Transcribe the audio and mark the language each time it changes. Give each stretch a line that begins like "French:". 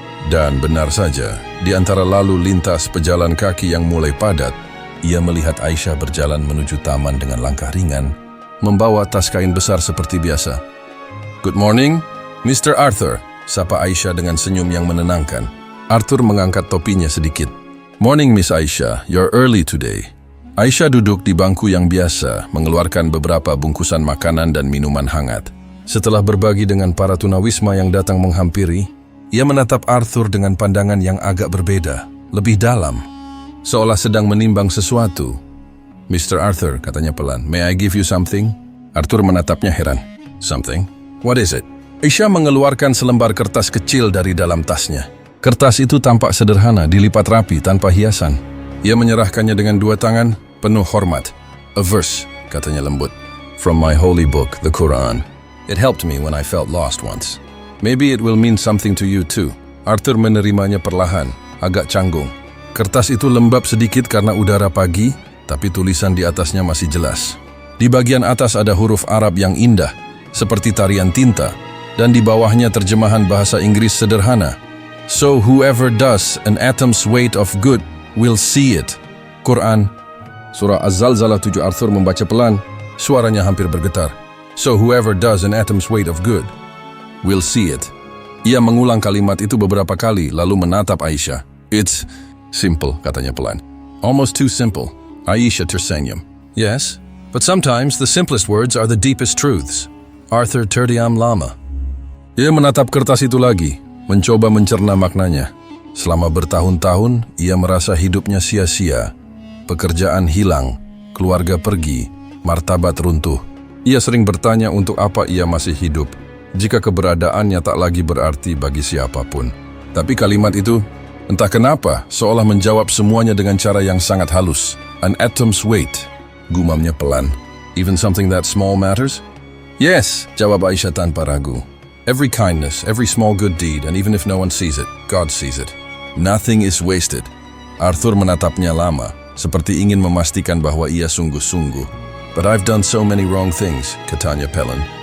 Indonesian: Dan benar saja, di antara lalu lintas pejalan kaki yang mulai padat, ia melihat Aisyah berjalan menuju taman dengan langkah ringan, membawa tas kain besar seperti biasa.
English: "Good morning, Mr.
Indonesian: Arthur," sapa Aisyah dengan senyum yang menenangkan. Arthur mengangkat topinya sedikit.
English: "Morning, Miss Aisyah, you're early today."
Indonesian: Aisyah duduk di bangku yang biasa, mengeluarkan beberapa bungkusan makanan dan minuman hangat. Setelah berbagi dengan para tunawisma yang datang menghampiri, ia menatap Arthur dengan pandangan yang agak berbeda, lebih dalam, seolah sedang menimbang sesuatu.
English: "Mr. Arthur,"
Indonesian: katanya pelan,
English: "may I give you something?"
Indonesian: Arthur menatapnya heran.
English: "Something? What is it?"
Indonesian: Aisyah mengeluarkan selembar kertas kecil dari dalam tasnya. Kertas itu tampak sederhana, dilipat rapi, tanpa hiasan. Ia menyerahkannya dengan dua tangan, penuh hormat.
English: "A verse,"
Indonesian: katanya lembut.
English: "From my holy book, the Quran. It helped me when I felt lost once. Maybe it will mean something to you too."
Indonesian: Arthur menerimanya perlahan, agak canggung. Kertas itu lembab sedikit karena udara pagi, tapi tulisan di atasnya masih jelas. Di bagian atas ada huruf Arab yang indah, seperti tarian tinta, dan di bawahnya terjemahan bahasa Inggris sederhana.
English: "So whoever does an atom's weight of good will see it."
Indonesian: Quran, surah Az-Zalzalah 7. Arthur membaca pelan, suaranya hampir bergetar.
English: "So whoever does an atom's weight of good will see it."
Indonesian: Ia mengulang kalimat itu beberapa kali, lalu menatap Aisyah.
English: "It's simple,"
Indonesian: katanya pelan.
English: "Almost too simple."
Indonesian: Aisyah tersenyum.
English: "Yes, but sometimes the simplest words are the deepest truths."
Indonesian: Arthur terdiam lama. Ia menatap kertas itu lagi, mencoba mencerna maknanya. Selama bertahun-tahun, ia merasa hidupnya sia-sia. Pekerjaan hilang, keluarga pergi, martabat runtuh. Ia sering bertanya untuk apa ia masih hidup, jika keberadaannya tak lagi berarti bagi siapapun. Tapi kalimat itu, entah kenapa, seolah menjawab semuanya dengan cara yang sangat halus.
English: An atom's weight,
Indonesian: gumamnya pelan.
English: Even something that small matters? Yes,
Indonesian: jawab Aisyah tanpa ragu.
English: Every kindness, every small good deed, and even if no one sees it, God sees it. Nothing is wasted.
Indonesian: Arthur menatapnya lama, seperti ingin memastikan bahwa ia sungguh-sungguh.
English: But I've done so many wrong things,
Indonesian: katanya pelan.